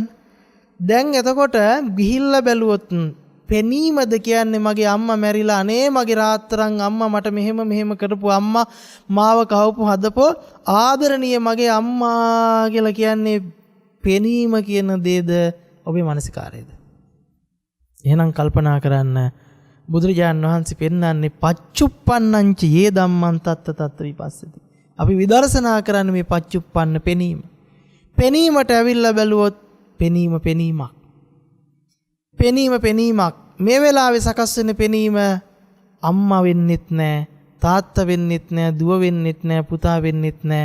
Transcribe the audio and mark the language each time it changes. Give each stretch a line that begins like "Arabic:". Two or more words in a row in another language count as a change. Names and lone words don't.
Sinhala: දැන් එතකොට ගිහිල්ලා බැලුවොත් පෙනීමද කියන්නේ මගේ අම්මා මැරිලා අනේ මගේ රාත්තරන් අම්මා මට මෙහෙම කරපු අම්මා මාව කවපු හදපෝ ආදරණීය මගේ අම්මා කියලා කියන්නේ පෙනීම කියන දේද ඔබේ මානසිකාරයේද? එහෙනම් කල්පනා කරන්න. බුදුරජාණන් වහන්සේ පෙන්වන්නේ
Pali: පච්චුප්පන්නංච යේ ධම්මං තත්ත තත්ත විපස්සති.
Sinhala: අපි විදර්ශනා කරන්නේ මේ පච්චුප්පන්න පෙනීම. පෙනීමට ඇවිල්ලා බැලුවොත් පෙනීමක්. මේ වෙලාවේ සකස් වෙන පෙනීම අම්මා වෙන්නෙත් නැහැ, තාත්තා වෙන්නෙත් නැහැ, දුව වෙන්නෙත් නැහැ, පුතා වෙන්නෙත් නැහැ.